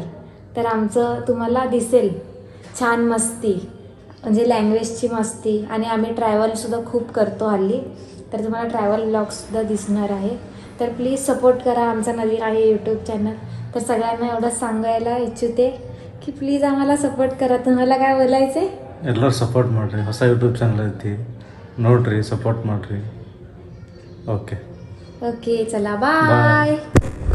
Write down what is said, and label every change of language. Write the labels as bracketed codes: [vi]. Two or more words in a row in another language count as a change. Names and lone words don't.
[mr] तर आमचं तुम्हाला दिसेल छान मस्ती, म्हणजे लँग्वेजची मस्ती. आणि आम्ही ट्रॅव्हलसुद्धा खूप करतो हल्ली, तर तुम्हाला [en] travel blogसुद्धा [mr] दिसणार आहे. तर [en] please support [mr] करा. आमचा नवीन आहे [en] YouTube channel. [mr] तर सगळ्यांना एवढं सांगायला इच्छिते की [en] please आम्हाला support [mr] करा. तुम्हाला काय बोलायचं आहे? [kn] ಎಲ್ಲರೂ ಸಪೋರ್ಟ್ ಮಾಡಿರಿ. ಹೊಸ [en] YouTube channel [kn] ಐತಿ, ನೋಡ್ರಿ, ಸಪೋರ್ಟ್ ಮಾಡಿರಿ. ಓಕೆ [mr] चला बाय.